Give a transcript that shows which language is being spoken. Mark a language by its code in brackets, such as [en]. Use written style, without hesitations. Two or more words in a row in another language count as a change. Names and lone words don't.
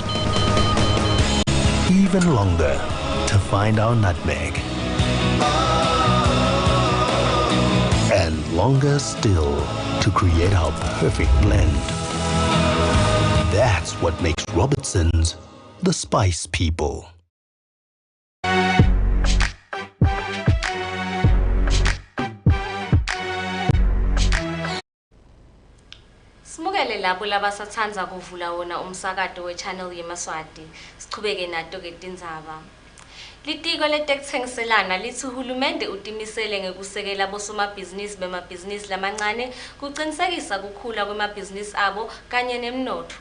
[en] Even longer to find our nutmeg. And longer still to create our perfect blend. That's what makes Robertson's the spice people. [ss] Simukele labo labasathanda kuvula wona umsakato we-Channel Yemaswati. Sichubeke nato ke Tindzaba. Litiko letekuthengiselana lithi uhulumende utimisele ngekusekela bosomabhizinisi bemabhizinisi lamancane kuqinisekisa kukhula kwemabhizinisi abo kanye nemnotho.